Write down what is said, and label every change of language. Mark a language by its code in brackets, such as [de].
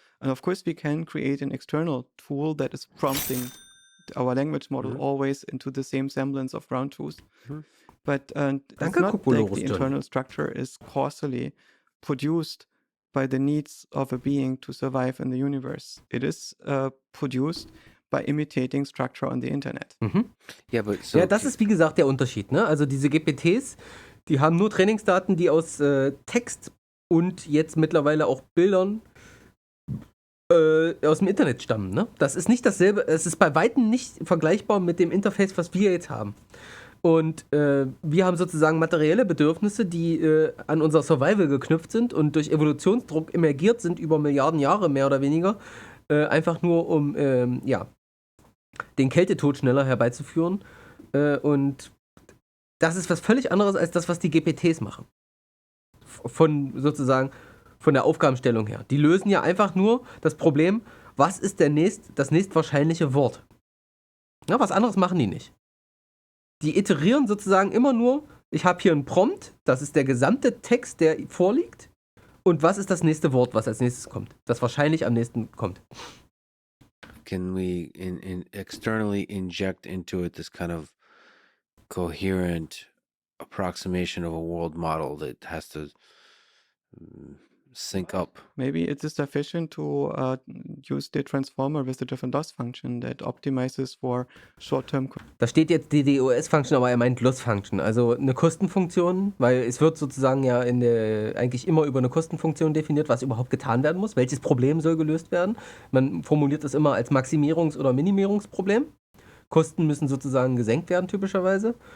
[en] And of course, we can create an external tool that is prompting our language model always into the same semblance of ground truth. But it's not like the internal structure is causally produced by the needs of a being to survive in the universe. It is produced by imitating structure on the Internet. Yeah, but so [de] Ja, das ist wie gesagt der Unterschied. Ne? Also diese GPTs, die haben nur Trainingsdaten, die aus Text und jetzt mittlerweile auch Bildern aus dem Internet stammen. Ne? Das ist nicht dasselbe, es ist bei Weitem nicht vergleichbar mit dem Interface, was wir jetzt haben. Und wir haben sozusagen materielle Bedürfnisse, die an unser Survival geknüpft sind und durch Evolutionsdruck emergiert sind über Milliarden Jahre, mehr oder weniger, einfach nur um den Kältetod schneller herbeizuführen. Und das ist was völlig anderes als das, was die GPTs machen. Von der Aufgabenstellung her. Die lösen ja einfach nur das Problem, was ist das nächstwahrscheinliche Wort. Ja, was anderes machen die nicht. Die iterieren sozusagen immer nur, ich habe hier einen Prompt, das ist der gesamte Text, der vorliegt, und was ist das nächste Wort, was als nächstes kommt, das wahrscheinlich am nächsten kommt. [en] can we externally inject into it this kind of coherent approximation of a world model that has to sync up? Maybe it is sufficient to use the transformer with the different loss function that optimizes for short-term. [de] Da steht jetzt die DOS-Function, aber er meint Loss-Function, also eine Kostenfunktion, weil es wird sozusagen ja eigentlich immer über eine Kostenfunktion definiert, was überhaupt getan werden muss, welches Problem soll gelöst werden. Man formuliert es immer als Maximierungs- oder Minimierungsproblem. Kosten müssen sozusagen gesenkt werden, typischerweise.